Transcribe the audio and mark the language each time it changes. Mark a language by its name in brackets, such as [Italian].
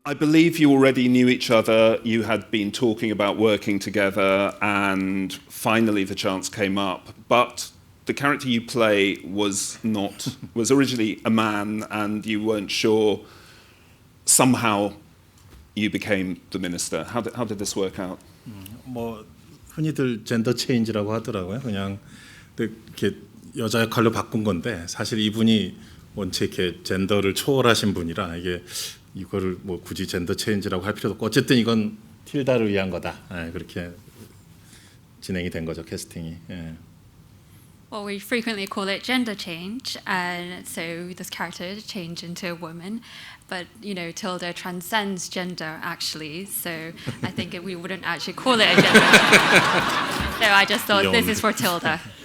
[English] I believe you already knew each other, you had been talking about working together, and finally the chance came up. But the character you play was originally a man, and you weren't sure. Somehow you became the minister. How did this work out? [Korean] 뭐 흔히들 젠더 체인지라고 하더라고요. 그냥 이렇게 여자 역할로 바꾼 건데 사실 이분이 원체 이렇게 젠더를 초월하신 분이라 이거를 뭐 굳이 젠더 체인지라고 할 필요도 없고 어쨌든 이건 틸다를 위한 거다. 그렇게 진행이 된 거죠, 캐스팅이. [English] Well, we frequently call it gender change, and so this character changed into a woman. But, Tilda transcends gender, actually, so I think we wouldn't actually call it a gender change. So I just thought this is for Tilda.